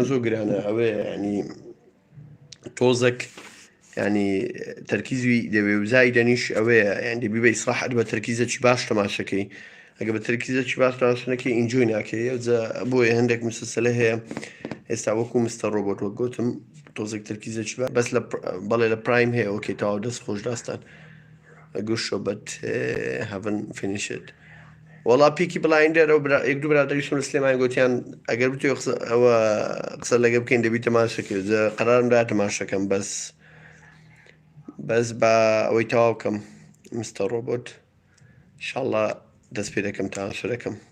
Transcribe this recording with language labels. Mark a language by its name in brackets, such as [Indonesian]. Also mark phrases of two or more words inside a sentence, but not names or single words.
[Central Kurdish] زۆر گرانە ئەوەیە ینی تۆزێک ینی تەرکیزی دەوێ وزای دەنیش ئەوەیە یان دەبی بە ئیسراحەت بە تەرکیزێکی باش تەماشەکەی ئەگە بە تەرکیزێکی باش تەماشەکەی ئینجۆی ناکەی بۆیە هەندێک مسلسلە هەیە ئێستا وەکو مستەر ڕۆبۆت وە گوتم تۆزێک تەرکیزێکی بەس بەڵێ لە پرایم هەیە ئۆکەی تاوا دەست خۆش داستان [English] good show but haven't finished it [Central Kurdish] وەڵا پیکی بڵایندەر ئەو یەک دوو برادەریشم لە سلێمانی گوتیان ئەگەر بتوێ ئەوە قسە لەگە بکەین دەبی تەماشەکەی قەرارمدا تەماشەکەم بەس بە ئەوەی تەواو بکەم مستەر ڕۆبۆت ئینشاڵڵا دەست پێ دەکەم تەماشا دەکەم